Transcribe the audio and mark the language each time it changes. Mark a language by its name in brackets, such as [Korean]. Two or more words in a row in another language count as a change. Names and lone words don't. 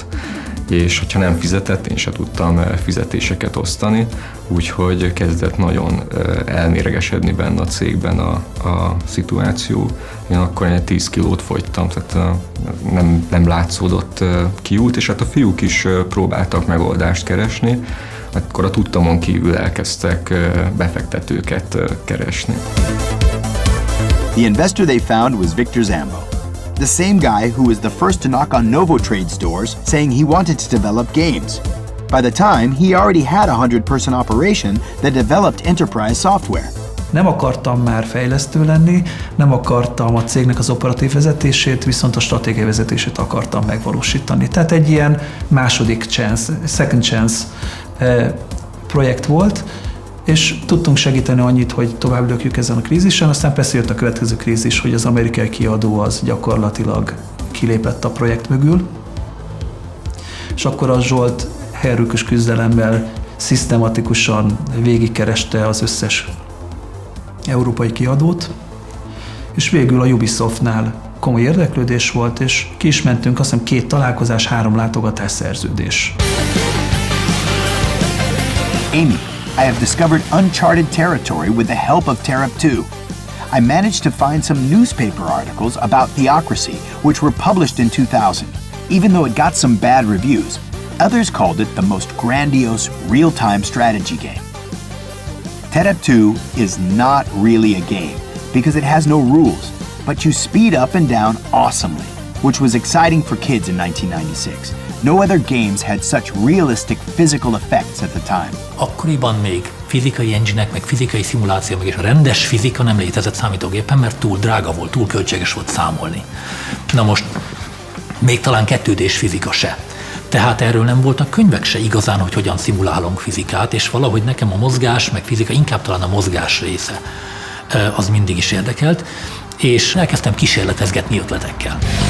[Hungarian] És hogyha nem fizetett, én se tudtam fizetéseket osztani, úgyhogy kezdett nagyon elméregesedni benne a cégben a szituáció. Én akkor egy 10 kilót fogytam, tehát nem látszódott kiút, és hát a fiúk is próbáltak megoldást keresni, akkor a tudtamon kívül elkezdtek befektetőket keresni. [English] The investor they found was Victor Zambo, the same guy who was the first to knock on Novotrade stores saying he wanted to develop games. By the time, he already had a 100-person operation that developed enterprise software. [Hungarian] Nem akartam már fejlesztő lenni, nem akartam a cégnek az operatív vezetését, viszont a stratégiai vezetését akartam megvalósítani. Tehát egy ilyen második chance, [English] second chance [Hungarian] projekt volt, és tudtunk segíteni annyit, hogy tovább lökjük ezen a krízisen, aztán persze jött a következő krízis, hogy az amerikai kiadó az gyakorlatilag kilépett a projekt mögül, és akkor a Zsolt herőkös küzdelemmel szisztematikusan végigkereste az összes európai kiadót, és végül a Ubisoftnál komoly érdeklődés volt, és ki is mentünk, azt hiszem 2 találkozás, 3 látogatás szerződés. [English] Amy, I have discovered uncharted territory with the help of TerrUp2. I managed to find some newspaper articles about Theocracy, which were published in 2000. Even though it got some bad reviews, others called it the most grandiose real-time strategy game. TerrUp2 is not really a game because it has no rules, but you speed up and down awesomely, which was exciting for kids in 1996. No other games had such realistic physical effects at the time. [Hungarian] Akkoriban még fizikai engine-ek, meg fizikai szimuláció, meg és a rendes fizika nem létezett számítógépen, mert túl drága volt, túl költséges volt számolni. Na most még talán 2D-s fizika se. Tehát erről nem voltak könyvek se igazán, hogy hogyan szimulálunk fizikát, és valahogy nekem a mozgás, meg fizika, inkább talán a mozgás része az mindig is érdekelt, és elkezdtem kísérletezgetni ötletekkel.